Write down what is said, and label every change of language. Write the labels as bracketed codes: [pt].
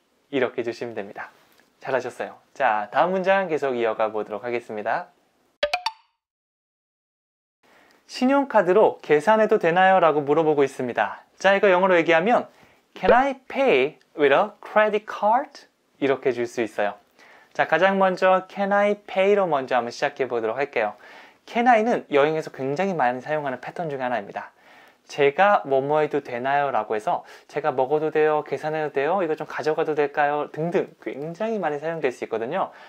[ko] 이렇게 해주시면 됩니다. 잘하셨어요. 자, 다음 문장 계속 이어가 보도록 하겠습니다. 신용카드로 계산해도 되나요? 라고 물어보고 있습니다. 자, 이거 영어로 얘기하면 [en] Can I pay with a credit card? [ko] 이렇게 줄 수 있어요. 자, 가장 먼저 [en] Can I pay [ko] 로 먼저 한번 시작해 보도록 할게요. Can I는 여행에서 굉장히 많이 사용하는 패턴 중에 하나입니다. 제가 뭐뭐 해도 되나요? 라고 해서 제가 먹어도 돼요? 계산해도 돼요? 이거 좀 가져가도 될까요? 등등 굉장히 많이 사용될 수 있거든요.